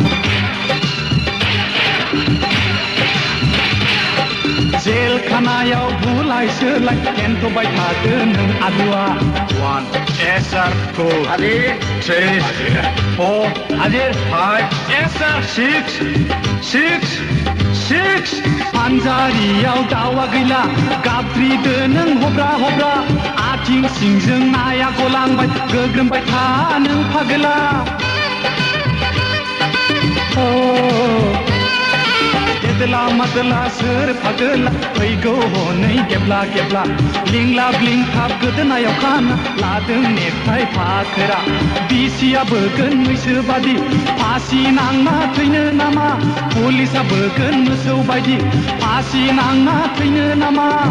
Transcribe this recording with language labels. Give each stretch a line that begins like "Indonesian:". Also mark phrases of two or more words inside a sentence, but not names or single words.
Bodo: जेल खानायाव बुलाय सोलाय केन्थ'बाय थादो नों आलुआ 1
English: yes sir
Bodo: 2 Adir 3 4 Adir 5
English: yes sir
Bodo: 6 फानजारियाव दावा गैला गाबज्रिदो नों हब्रा हब्रा आथिं सिंजों नाया गलांबाय गोग्रोमबाय था नों फाग्ला देदला मादला सोर फाग्ला फैगौ हनै गेब्ला गेब्ला लिंलाब लिंथाब गोदोनायाव खाना लादों नेथाय फाखोरा बिसिया बोगोन मैसो बादि फासि नांना थैनो नामा पुलिसा बोगोन मोसौ बायदि फासि नांना थैनो नामा